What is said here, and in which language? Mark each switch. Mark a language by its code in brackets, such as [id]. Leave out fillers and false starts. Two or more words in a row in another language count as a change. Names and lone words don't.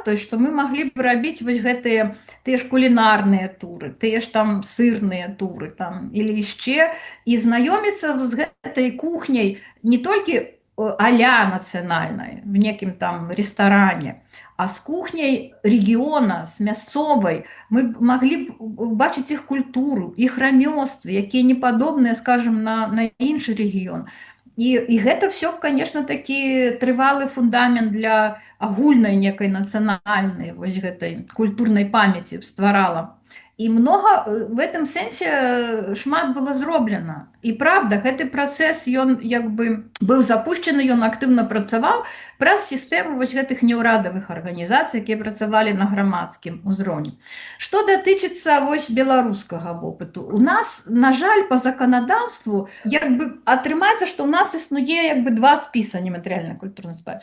[be] То есть, што мы маглі б рабіць вось гэтыя тыя ж кулінарныя туры, тыя ж там сырныя туры там, или яшчэ, і знаёміцца з гэтай кухняй не толькі а-ля нацыянальнай, в некім там рэстаране, а з кухняй рэгіёна, з мясцовай, мы маглі б бачыць іх культуру, іх рамёствы, якія не падобныя, скажем, на іншы рэгіён. І гэта [ru] все, конечно, [be] такі трывалы фундамент для агульнай некай нацыянальнай вось гэтай культурнай памяці стварала. І [ru] много в этом [be] сэнсе шмат было зроблена. І правда, гэты працэс, ён як бы быў запущены, ён актыўна працаваў праз сістэму вось гэтых неўрадавых арганізацый, якія працавалі на грамадскім узроўні. Што датычыцца вось беларускага вопыту, у нас, на жаль, па заканадаўству як бы атрымаецца, што ў нас існуе як бы 2 спіса нематэрыяльнай культурнай спадчыны.